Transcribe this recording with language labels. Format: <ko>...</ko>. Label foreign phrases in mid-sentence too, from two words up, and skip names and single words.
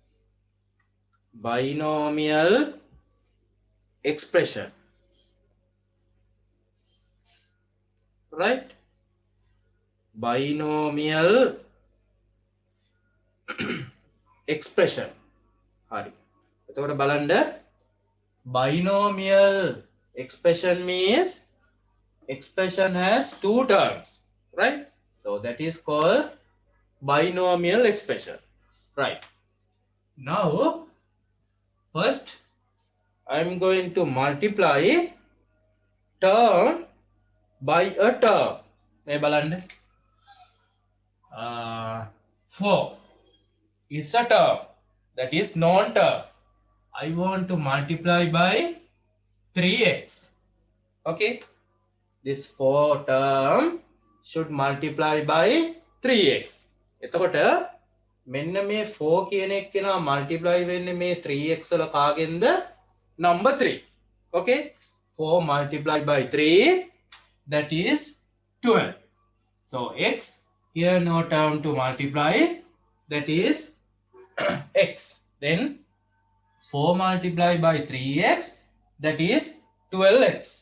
<en>Binomial expression, right? Binomial expression.</en> <si>හරි. එතකොට බලන්න,</si> <en>binomial expression means expression has two terms, right? So that is called binomial expression. Right. Now, first I'm going to multiply term by a term.</en> <si>මේ බලන්න.</si> <en>4 is a term, that is non-term. I want to multiply by 3x. Okay, this 4 term should multiply by 3x.</en> <si>එතකොට මෙන්න මේ 4 කියන එක කෙනා multiply වෙන්නේ මේ 3x වල කාගෙන්ද?</si> <en>number 3. Okay, 4 multiplied by 3, that is 12. So x, here no term to multiply, that is x. Then 4 multiplied by 3x, that is 12x.</en>